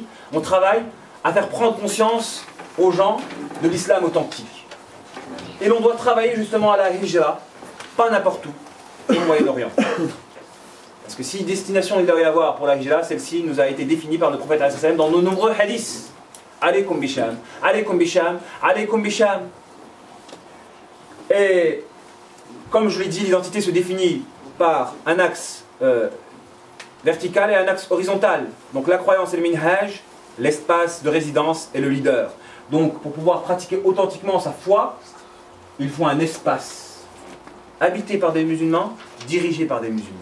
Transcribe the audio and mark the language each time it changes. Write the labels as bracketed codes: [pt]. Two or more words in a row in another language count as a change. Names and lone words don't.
[fr] On travaille à faire prendre conscience aux gens de l'islam authentique. Et l'on doit travailler justement à la hijra, pas n'importe où, au Moyen-Orient. Parce que si destination il doit y avoir pour la hijra, celle-ci nous a été définie par le prophète dans nos nombreux hadiths. [ar] عليكم بالشام، عليكم بالشام، عليكم بالشام. [fr] Et comme je l'ai dit, l'identité se définit par un axe vertical et un axe horizontal. Donc la croyance et le minhaj, l'espace de résidence et le leader. Donc pour pouvoir pratiquer authentiquement sa foi, il faut un espace habité par des musulmans, dirigé par des musulmans.